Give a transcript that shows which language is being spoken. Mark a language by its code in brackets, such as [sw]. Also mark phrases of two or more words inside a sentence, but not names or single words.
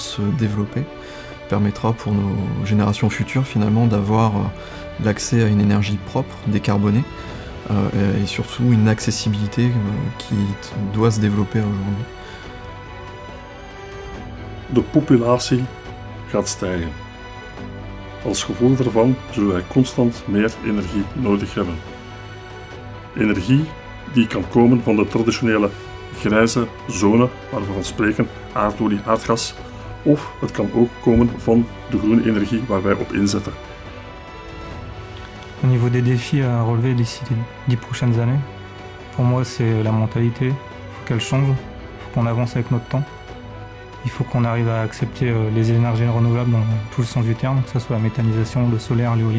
[fr] se développer, permettra pour nos générations futures finalement d'avoir l'accès à une énergie propre, décarbonée, et surtout une accessibilité qui doit se développer aujourd'hui. [nl] De populatie gaat stijgen. Als gevolg daarvan zullen wij constant meer energie nodig hebben. Energie die kan komen van de traditionele grijze zone waarvan we spreken, aardolie, aardgas, of het kan ook komen van de groene energie waar wij op inzetten. [fr] Au niveau des défis à relever d'ici les 10 prochaines années, pour moi c'est la mentalité, il faut qu'elle change, il faut qu'on avance avec notre temps. Il faut qu'on arrive à accepter les énergies renouvelables dans tout le sens du terme, que ce soit la méthanisation, le solaire, l'éolien.